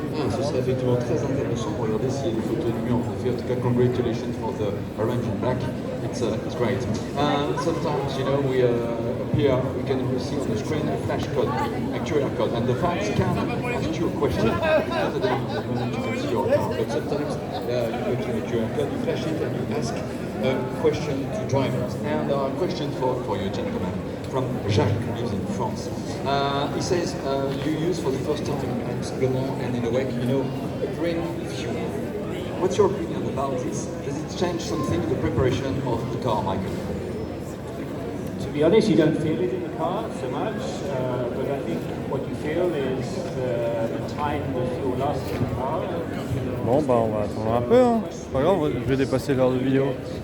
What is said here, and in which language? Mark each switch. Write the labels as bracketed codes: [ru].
[fr] Ce serait effectivement très intéressant pour regarder s'il y a des photos de nuit en effet. En tout cas, [en] congratulations for the orange and black. It's great. Sometimes, you know, we appear, we can see on the screen a flash code, a QR code, and the fans can ask you a question. It's not at the moment you can see your car, but sometimes you go to the QR code, you flash it, and you ask a question to drivers. And a question for you, gentlemen, from Jacques, who lives in France. He says you use for the first time at Le Mans and in a WEC, you know, a green fuel. What's your opinion about this? Does it change something in the preparation of the car, Michael? To be honest, you don't feel it in the car so much, but I think what you feel is the time the fuel lasts in the car. [fr] Bon, bah on va attendre un peu, hein. C'est pas grave, je vais dépasser l'heure de vidéo.